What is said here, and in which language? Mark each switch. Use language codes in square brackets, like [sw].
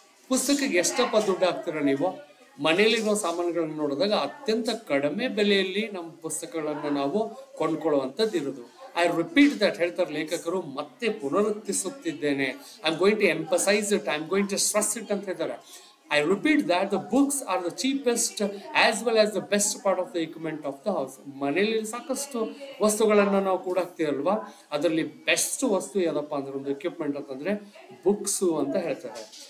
[kn] ಪುಸ್ತಕಕ್ಕೆ ಎಷ್ಟಪ್ಪ ದುಡ್ಡು ಹಾಕ್ತೀರಾ ನೀವು? ಮನೆಯಲ್ಲಿರೋ ಸಾಮಾನುಗಳನ್ನು ನೋಡಿದಾಗ ಅತ್ಯಂತ ಕಡಿಮೆ ಬೆಲೆಯಲ್ಲಿ ನಮ್ಮ ಪುಸ್ತಕಗಳನ್ನ ನಾವು ಕೊಂಡ್ಕೊಳ್ಳುವಂಥದ್ದು ಇರೋದು. [en] I repeat that [kn] ಹೇಳ್ತಾರೆ ಲೇಖಕರು, ಮತ್ತೆ ಪುನರುತ್ತಿಸುತ್ತಿದ್ದೇನೆ. [en] I am going to emphasise it, I am going to stress it [kn] ಅಂತ ಹೇಳ್ತಾರೆ. [en] I repeat that the books are the cheapest as well as the best part of the equipment of the house. [kn] ಮನೆಯಲ್ಲಿ ಸಾಕಷ್ಟು ವಸ್ತುಗಳನ್ನ ನಾವು ಕೂಡ ಹಾಕ್ತೀವಲ್ವಾ, ಅದರಲ್ಲಿ best ವಸ್ತು ಯಾವುದಪ್ಪ ಅಂದ್ರೆ ಒಂದು ಎಕ್ವಿಪ್ಮೆಂಟ್ ಅಂತಂದ್ರೆ ಬುಕ್ಸ್ ಅಂತ ಹೇಳ್ತಾರೆ.